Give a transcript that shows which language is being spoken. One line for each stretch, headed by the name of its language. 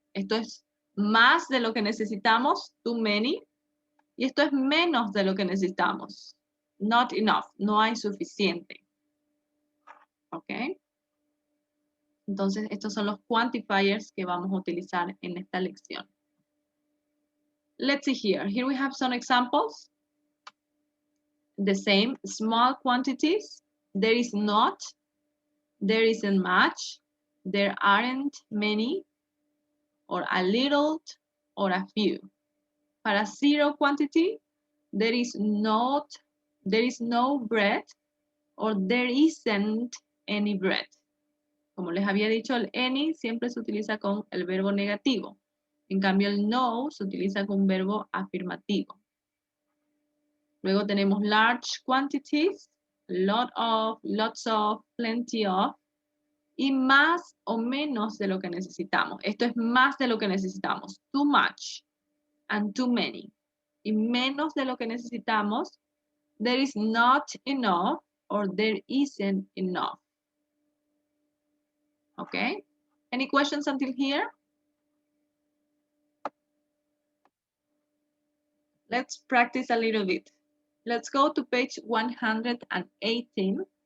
Spanish: Esto es más de lo que necesitamos, too many. Y esto es menos de lo que necesitamos.
English: Not enough,
Spanish: no hay suficiente. ¿Ok? Entonces, estos son los quantifiers que vamos a utilizar en esta lección.
English: Let's see here. Here we have some examples. The same, small quantities. There is not. There isn't much. There aren't many. Or a little, or a few. Para zero quantity, there is no bread, or there isn't any bread.
Spanish: Como les había dicho, el any siempre se utiliza con el verbo negativo. En cambio, el no se utiliza con un verbo afirmativo. Luego tenemos
English: large quantities, lot of, lots of, plenty of,
Spanish: y más o menos de lo que necesitamos. Esto es más de lo que necesitamos.
English: Too much and too many.
Spanish: Y menos de lo que necesitamos.
English: There is not enough or there isn't enough. Okay? Any questions until here? Let's practice a little bit. Let's go to page 118.